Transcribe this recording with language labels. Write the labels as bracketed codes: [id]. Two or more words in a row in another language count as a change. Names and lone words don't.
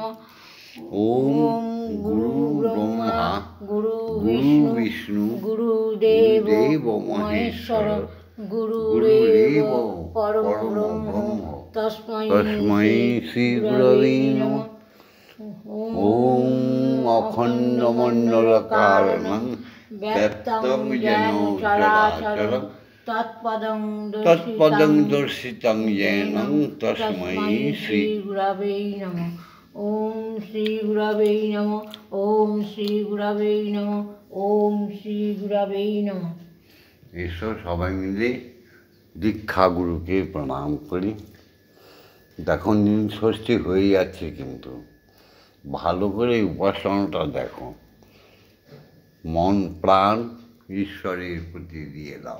[sa] ওম গুরু ব্রহ্মা গুরু বিষ্ণু গুরুদেব মহেশ্বর গুরুরেব পরম ব্রহ্ম তস্मै শ্রী গুরবে নমঃ। ওম অখণ্ডমণ্ডলকারণং ব্যক্তং যেন চরাচরং তৎপদং দর্শিতং যেন তস্मै শ্রী গুরবে নমঃ। ওম শ্রী গুরবে নমঃ। ওম শ্রী গুরবে নমঃ। ওম শ্রী গুরবে নমঃ। [bn] এসো সবাই মিলে দীক্ষা গুরুকে প্রণাম করি। দেখো নীল ষষ্ঠী হয়ে যাচ্ছে, কিন্তু ভালো করে উপাসনাটা দেখো, মন প্রাণ ঈশ্বরের প্রতি দিয়ে দাও।